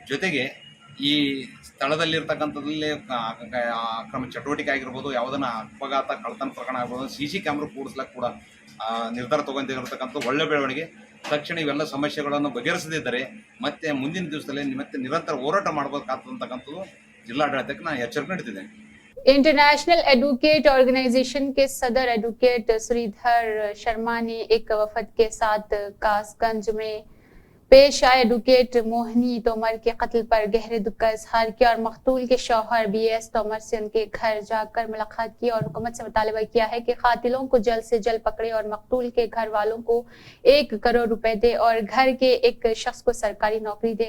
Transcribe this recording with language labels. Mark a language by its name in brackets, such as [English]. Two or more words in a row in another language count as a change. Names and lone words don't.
[Kannada] ಅದರ ಜೊತೆಗೆ ಈ ಸ್ಥಳದಲ್ಲಿರ್ತಕ್ಕಂಥದ್ರಲ್ಲಿ ಅಕ್ರಮ ಚಟುವಟಿಕೆ ಆಗಿರ್ಬೋದು, ಯಾವುದನ್ನ ಅಪಘಾತ ಕಳ್ಳತನ ಪ್ರಕರಣ ಆಗ್ಬೋದು, CC ಕ್ಯಾಮ್ರಾ ಕೂಡಿಸ್ಲಿಕ್ಕೆ ಕೂಡ ನಿರ್ಧಾರ ತಗೊಂಡಿರತಕ್ಕಂಥ ಒಳ್ಳೆ ಬೆಳವಣಿಗೆ. ತಕ್ಷಣ ಇವೆಲ್ಲ ಸಮಸ್ಯೆಗಳನ್ನು ಬಗೆಹರಿಸದಿದ್ದರೆ ಮತ್ತೆ ಮುಂದಿನ ದಿವಸದಲ್ಲಿ ಮತ್ತೆ ನಿರಂತರ ಹೋರಾಟ ಮಾಡಬೇಕಾಗ್ತಕ್ಕಂಥದ್ದು ಜಿಲ್ಲಾಡಳಿತಕ್ಕೆ ನಾನು ಎಚ್ಚರಿಕೆ ನೀಡ್ತಿದ್ದೇನೆ. [Urdu] انٹرنیشنل ایڈووکیٹ آرگنائزیشن کے صدر ایڈووکیٹ شریدھر شرما نے ایک وفد کے ساتھ کاس گنج میں پیش آئے ایڈووکیٹ موہنی تومر کے قتل پر گہرے دکھ کا اظہار کیا اور مقتول کے شوہر BS تومر سے ان کے گھر جا کر ملاقات کی اور حکومت سے مطالبہ کیا ہے کہ قاتلوں کو جلد سے جلد پکڑے اور مقتول کے گھر والوں کو 1 کروڑ روپے دے اور گھر کے ایک شخص کو سرکاری نوکری دے.